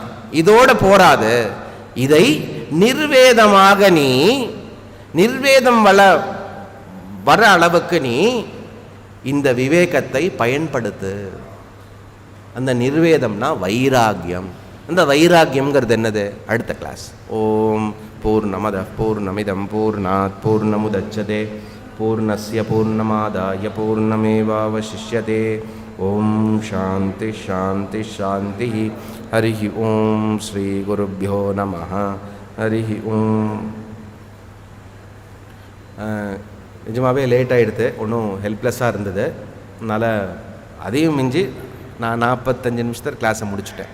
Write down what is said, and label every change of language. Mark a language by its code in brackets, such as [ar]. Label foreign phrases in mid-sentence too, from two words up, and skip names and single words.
[ta] இதோட போராது, இதை நிர்வேதமாக நீ நிர்வேதம் வர அளவுக்கு நீ இந்த விவேகத்தை பயன்படுத்து. அந்த நிர்வேதம்னா வைராகியம். அந்த வைராகியம்ங்கிறது என்னது? அடுத்த கிளாஸ். [sa] ॐ पूर्णमदः पूर्णमिदं पूर्णात् पूर्णमुदच्यते पूर्णस्य पूर्णमादाय पूर्णमेवावशिष्यते. ॐ शान्तिः शान्तिः शान्तिः. हरि ॐ श्री गुरुभ्यो नमः. हरि ॐ. [ta] நிஜமாகவே லேட் ஆகிடுது, ஒன்றும் ஹெல்ப்லெஸ்ஸாக இருந்தது. அதனால் அதையும் மிஞ்சி நான் 45 நிமிஷத்தில் கிளாஸை முடிச்சுட்டேன்.